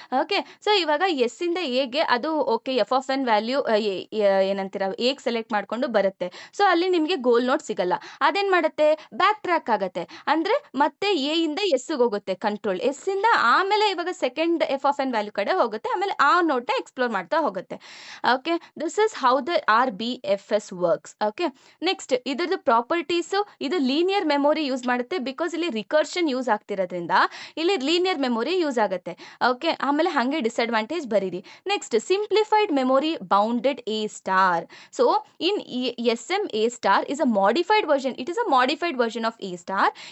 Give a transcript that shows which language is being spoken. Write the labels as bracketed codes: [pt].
[kn] Okay, so ಇವಾಗ S ಇಂದ ಎಗೆ ಅದು okay F of N value ಏನಂತೀರ egg select ಮಾಡ್ಕೊಂಡು ಬರುತ್ತೆ. ಸೊ ಅಲ್ಲಿ ನಿಮಗೆ ಗೋಲ್ ನೋಟ್ ಸಿಗಲ್ಲ, ಅದೇನ್ ಮಾಡುತ್ತೆ, ಬ್ಯಾಕ್ ಟ್ರ್ಯಾಕ್ ಆಗುತ್ತೆ, ಅಂದ್ರೆ ಮತ್ತೆ ಎ ಇಂದ ಎಸ್ ಹೋಗುತ್ತೆ ಕಂಟ್ರೋಲ್, ಎಸ್ ಇಂದ ಆಮೇಲೆ ಇವಾಗ second F of N value ಕಡೆ ಹೋಗುತ್ತೆ, ಆಮೇಲೆ ಆ ನೋಟ್ನ ಎಕ್ಸ್ಪ್ಲೋರ್ ಮಾಡ್ತಾ ಹೋಗುತ್ತೆ. [en] Okay, this is how the RBFS works. [kn] Okay, next ಇದ್ರದ್ದು ಪ್ರಾಪರ್ಟೀಸ್, ಇದು ಲೀನಿಯರ್ ಮೆಮೊರಿ ಯೂಸ್ ಮಾಡುತ್ತೆ, ಬಿಕಾಸ್ ಇಲ್ಲಿ ರಿಕರ್ಷನ್ ಯೂಸ್ ಆಗ್ತಿರೋದ್ರಿಂದ ಇಲ್ಲಿ ಲೀನಿಯರ್ ಮೆಮೊರಿ ಯೂಸ್ ಆಗುತ್ತೆ. ಓಕೆ, ಆಮೇಲೆ ಹಾಗೆ ಡಿಸ್ಅಡ್ವಾಂಟೇಜ್ ಬರೀರಿ. Next simplified memory bounded A star. [en] So in S M A star is a modified version, it is a modified version of A star.